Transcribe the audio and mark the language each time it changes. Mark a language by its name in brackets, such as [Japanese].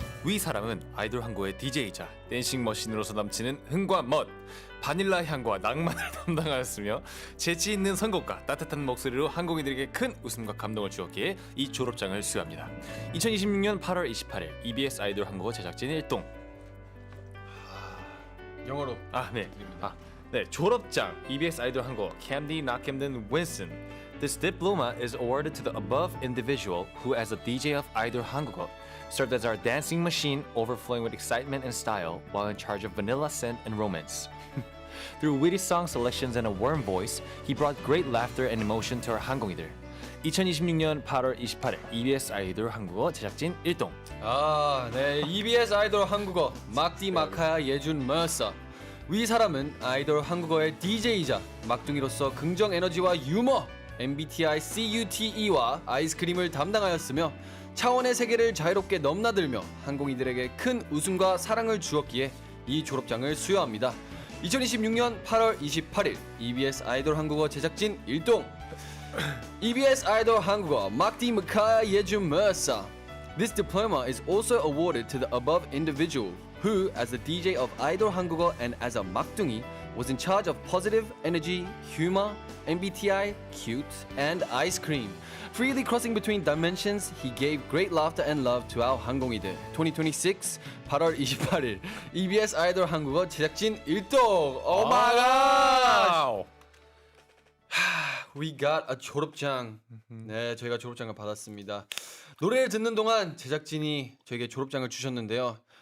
[Korean] 위 사람은 아이돌 한국어의 DJ이자 댄싱 머신으로서 넘치는 흥과 멋, 바닐라 향과 낭만을 담당하였으며 재치 있는 선곡과 따뜻한 목소리로 한국인들에게 큰 웃음과 감동을 주었기에 이 졸업장을 수여합니다. 2026년 8월 28일 EBS 아이돌 한국어 제작진 일동. 영어로. 네, 졸업장 EBS 아이돌 한국어 Candy Nakemden Winston. [English] This diploma is awarded to the above individual who, as a DJ of Idol 한국어, served as our dancing machine, overflowing with excitement and style, while in charge of vanilla scent and romance. Through witty song selections and a warm voice, he brought great laughter and emotion to our [Korean] 한국인들. 2026년 8월 28일 EBS 아이돌 한국어 제작진 일동. 네. EBS 아이돌 한국어 막디 마카야 예준 머서. 위 사람은 아이돌 한국어의 DJ이자 막둥이로서 긍정 에너지와 유머, MBTI CUTE와 아이스크림을 담당하였으며 차원의 세계를 자유롭게 넘나들며 한국인들에게 큰 웃음과 사랑을 주었기에 이 졸업장을 수여합니다. 2026년 8월 28일 EBS 아이돌 한국어 제작진 일동. EBS 아이돌 한국어 막디 마카야 예준 머서. [English] This diploma is also awarded to the above individual who, as the DJ of Idol 한국어 and as a 막둥이, was in charge of positive energy, humor, MBTI, cute, and ice cream. Freely crossing between dimensions, he gave great laughter and love to our 항공이들. [Korean] 2026 8월 28일 EBS 아이돌 한국어 제작진 일동. [English] Oh my god! We got a 졸업장. [Korean] 네, 저희가 졸업장을 받았습니다. 노래를 듣는 동안 제작진이 저에게 졸업장을 주셨는데요.